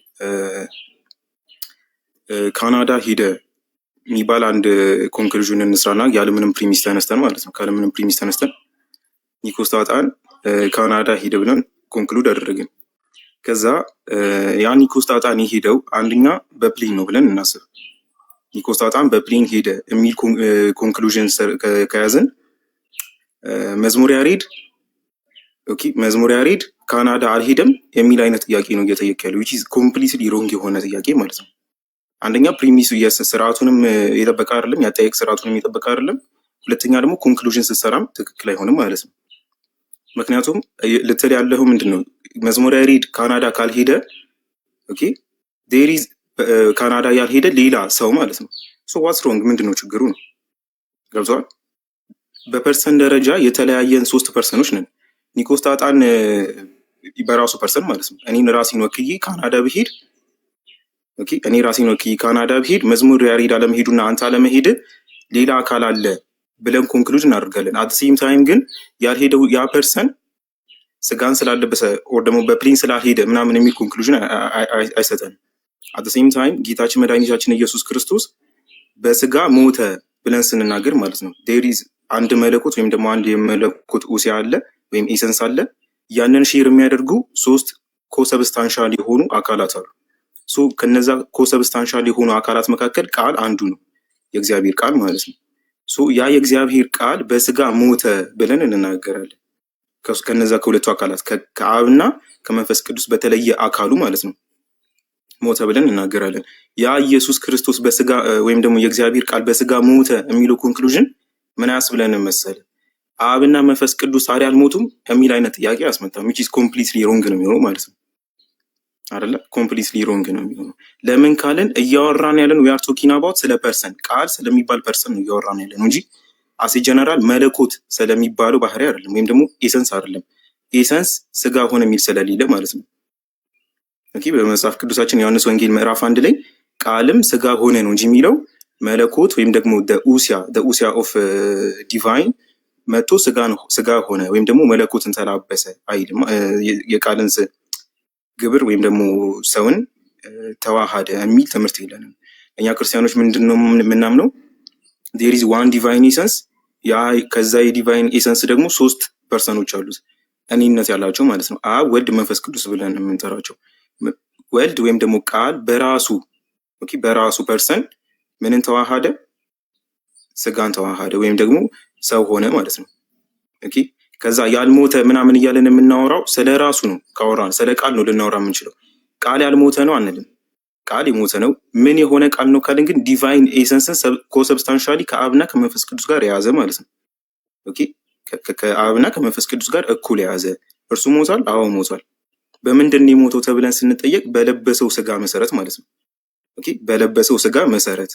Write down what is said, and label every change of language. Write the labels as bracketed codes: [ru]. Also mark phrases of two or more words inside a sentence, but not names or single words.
[am] ካናዳ ሂደ የሚባል አንድ ኮንክሉዥን እንስራና ያለምንም ፕሪሚስ ተነስተን ማለት ነው። ካለምንም ፕሪሚስ ተነስተን ኒኮስታጣን ካናዳ ሂደ ብለን ኮንክሉድ አደረግን። ከዛ ያ ኒኮስታጣን ሄደው አንደኛ በፕሌን ነው ብለን እናስብ። ኒኮስታጣን በፕሌን ሄደ የሚል ኮንክሉዥን ከያዝን መዝሙር ያሬድ ካናዳ አልሄደም የሚል አይነት ጥያቄ ነው እየጠየቀ ያለው [en] which is completely wrong [am] የሆነ ጥያቄ ማለት ነው። አንደኛ ፕሪሚሱ ስርዓቱንም የጠበቀ አይደለም፣ ያጠያየቅ ስርዓቱንም የጠበቀ አይደለም። ሁለተኛ ደግሞ ኮንክሉዥን ስትሰራም ትክክል አይሆንም ማለት ነው። ምክንያቱም ልትል ያለው ምንድነው መዝሙር ያሬድ ካናዳ ካልሄደ ኦኬ [en] there is [am] ካናዳ ያልሄደ ሌላ ሰው ማለት ነው። [en] what's wrong [am] ምንድነው ችግሩ ነው? ገብቷል? በፐርሰን ደረጃ የተለያየን ሶስት ፐርሰኖች ነን። ኒኮስታጣን በራሱ ፐርሰን ማለት ነው። እኔን ራሴን ወክዬ ካናዳ ብሄድ ኦኬ እኔ ራሴን ወክዬ ካናዳ ብሄድ መዝሙር ያሬድ አለመሄዱና አንተ አለመሄድ ሌላ አካል አለ ብለን ኮንክሉዥን እናደርጋለን። [en] at same time [am] ግን ያልሄደው ያ ፐርሰን ስጋን ስላለበሰ ኦር ደግሞ በፕሌን ስላልሄደ ምናምን የሚል ኮንክሉዥን አይሰጠንም። [en] at same time [am] ጌታችን መድኃኒታችን ኢየሱስ ክርስቶስ በስጋ ሞተ ብለን ስንናገር ማለት ነው [en] there is [am] አንድ መለኮት ወይም ደግሞ አንድ የመለኮት ኡሲያ አለ ወይም ኤሰንስ አለ። ያንን ሼር የሚያደርጉ ሶስት ኮሰብስታንሻል የሆኑ አካላት አሉ። ከነዛ ኮሰብስታንሻል የሆኑ አካላት መካከል ቃል አንዱ ነው፣ የእግዚአብሔር ቃል ማለት ነው። ያ የእግዚአብሔር ቃል በስጋ ሞተ ብለን እንናገራለን። ከነዛ ከሁለቱ አካላት ከአብና ከመንፈስ ቅዱስ በተለየ አካሉ ማለት ነው ሞተ ብለን እናገራለን። ያ ኢየሱስ ክርስቶስ በስጋ ወይም ደግሞ የእግዚአብሔር ቃል በስጋ ሞተ የሚለው ኮንክሉዥን ምን ያስብለን መሰለ? አብና መንፈስ ቅዱስ ታዲያ አልሞቱም የሚል አይነት ጥያቄ ያስመጣል። [en] which is completely wrong [am] ነው የሚሆነው ማለት ነው አይደለ? [en] completely wrong [am] ነው የሚሆነው። ለምን ካለን እያወራን ያለን [en] we are talking about [am] ስለ ፐርሰን ቃል ስለሚባል ፐርሰን ነው እያወራን ያለን እንጂ አሴ ጀነራል መለኮት ስለሚባለው ባህሪ አይደለም፣ ወይም ደግሞ ኤሰንስ አይደለም። ኤሰንስ ስጋ ሆነ የሚል ስለሌለ ማለት ነው። ኦኬ በመጽሐፍ ቅዱሳችን ዮሐንስ ወንጌል ምዕራፍ 1 ላይ ቃልም ስጋ ሆነ ነው እንጂ የሚለው መለኮት ወይም ደግሞ [en] the usia of divine [am] መጥቶ ስጋ ሆነ ወይም ደግሞ መለኮትን ተላበሰ አይልም። የቃልን ግብር ወይም ደግሞ ሰውን ተዋሃደ የሚል ትምህርት የለንም። እኛ ክርስቲያኖች ምንድነው የምናምነው? [en] there is one divine essence። [am] ያ ከዛ [en] divine essence [am] ደግሞ ሶስት ፐርሰኖች አሉት እኔነት ያላቸው ማለት ነው። አብ፣ ወልድ፣ መንፈስ ቅዱስ ብለን የምንጠራቸው። ወልድ ወይም ደግሞ ቃል በራሱ ፐርሰን ምንን ተዋሃደ? ስጋን ተዋሃደ ወይም ደግሞ ሰው ሆነ ማለት ነው። ኦኬ ከዛ ያልሞተ ምናምን እያለን የምናወራው ስለ ራሱ ነው። ካወራን ስለ ቃል ነው ልናወራ የምንችለው። ቃል ያልሞተ ነው አንልም። ቃል የሞተ ነው። ምን የሆነ ቃል ነው ካልን ግን [en] divine essence consubstantially [am] ከአብና ከመንፈስ ቅዱስ ጋር የያዘ ማለት ነው። ኦኬ ከአብና ከመንፈስ ቅዱስ ጋር እኩል የያዘ እርሱ ሞቷል። አዎ ሞቷል። በምንድን ነው የሞተው ተብለን ስንጠየቅ በለበሰው ስጋ መሰረት ማለት ነው። ኦኬ በለበሰው ስጋ መሰረት